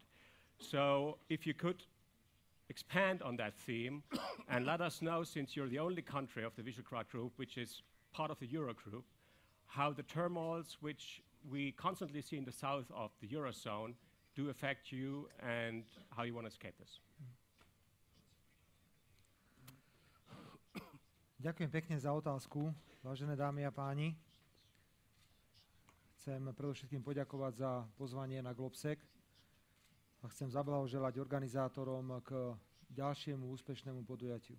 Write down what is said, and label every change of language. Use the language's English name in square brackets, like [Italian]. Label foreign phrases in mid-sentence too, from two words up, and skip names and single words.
[English] So if you could expand on that theme and let us know, since you're the only country of the Visegrad group which is part of the Euro group, how the turmoils which we constantly see in the south of the Eurozone do affect you and how you want to escape this. [Slovak] Ďakujem pekne za otázku, vážené dámy a páni. chcem predovšetkým poďakovať za pozvanie na GLOBSEC a chcem zablahoželať organizátorom k ďalšiemu úspešnému podujatiu.